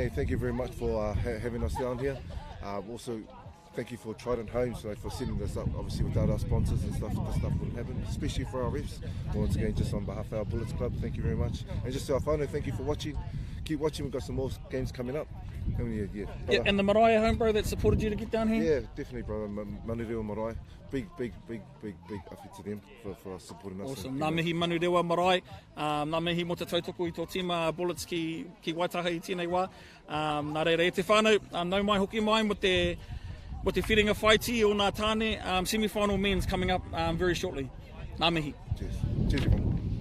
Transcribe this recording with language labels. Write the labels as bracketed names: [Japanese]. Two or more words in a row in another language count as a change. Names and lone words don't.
[English] Thank you very much for having us down here. Also, thank you for Trident Home, so for setting this up. Obviously, without our sponsors and stuff, this stuff wouldn't happen, especially for our refs. Once again, just on behalf of our Bullets Club, thank you very much. And just to our whānau, thank you for watching. Keep watching, we've got some more games coming up. And the marae home, bro, that supported you to get down here? Yeah, definitely, bro. Manurewa marae. Big awhi to them for supporting us. Awesome. [Māori] Nā mihi Manurewa marae. Nā mihi mo te tautoko i tō tima Bullets ki Waitaha i tēnei wā. Nā reira, e te whānau, nau mai hoki mai mo te whiringa whaiti o nā tāne. [English] Semi-final men's coming up very shortly. [Māori] Nā mihi. [English] Cheers. Cheers, everyone.